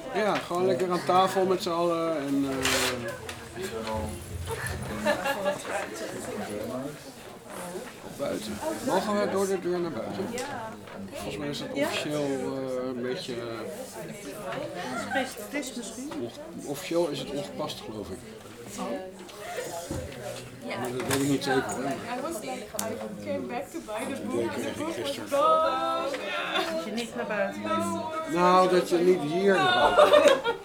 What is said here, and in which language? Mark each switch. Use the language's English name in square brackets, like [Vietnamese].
[Dutch] Ja, gewoon lekker aan tafel met z'n allen. En, buiten. Mogen we door de deur naar buiten? Ja. Volgens mij is het officieel een beetje... Het is misschien. Officieel is het ongepast, geloof ik. Ja, dat weet ik niet zeker. [English] I came back to buy the book. [Dutch] Dat kreeg ik gisteren. Dat je niet naar buiten bent. Nou, dat je niet hier naar buiten bent.